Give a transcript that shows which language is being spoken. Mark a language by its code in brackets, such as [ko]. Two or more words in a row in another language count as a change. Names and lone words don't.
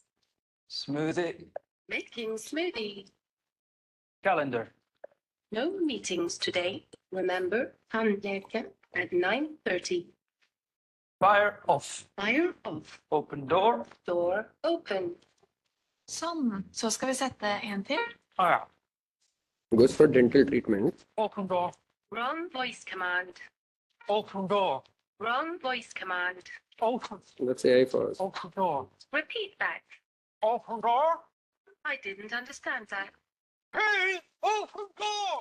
[en] Smoothie. Making smoothie. Calendar. No meetings today. Remember, tandläkaren at 9:30. Fire off. Fire off. Open door. Door open. [no] Sånn. Så skal vi sette en til. Ah, ja. [en] Goes for dental treatment. Open door. Wrong voice command. Open door. Wrong voice command. Open. That's AI for us. Open door. Repeat that. Open door. I didn't understand that. Hey, open door.